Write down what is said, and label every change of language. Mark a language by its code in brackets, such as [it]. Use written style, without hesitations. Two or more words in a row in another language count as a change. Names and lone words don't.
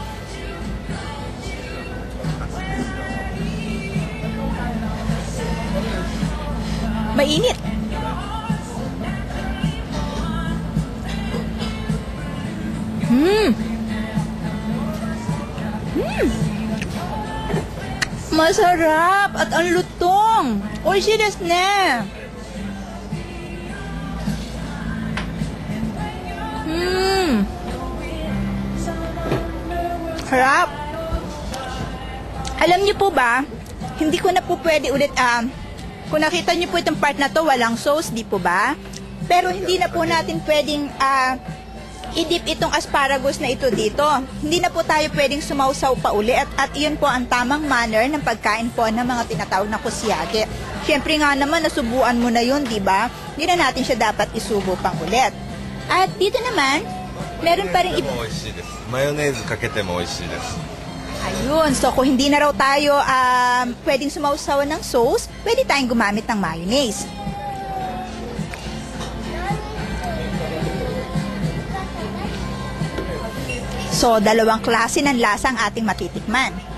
[tl] Mainit. Masarap at ang lutong. [ja] おいしいですね. Harap. [tl] Alam niyo po ba, hindi ko na po pwede ulit, kung nakita niyo po itong part na to, walang sauce, di po ba? Pero hindi na po natin pwedeng i-dip itong asparagus na ito dito. Hindi na po tayo pwedeng sumausaw pa uli at iyon po ang tamang manner ng pagkain po ng mga tinatawag na kusyage. Siyempre nga naman, nasubuan mo na yun, di ba? Hindi na natin siya dapat isubo pang ulit. At dito naman, meron pa rin [ja] マヨネーズかけてもおいしいです. [tl] Ayun, so kung hindi na raw tayo pwedeng sumausawan ng sauce, pwede tayong gumamit ng mayonnaise. So, dalawang klase ng lasa ang ating matitikman.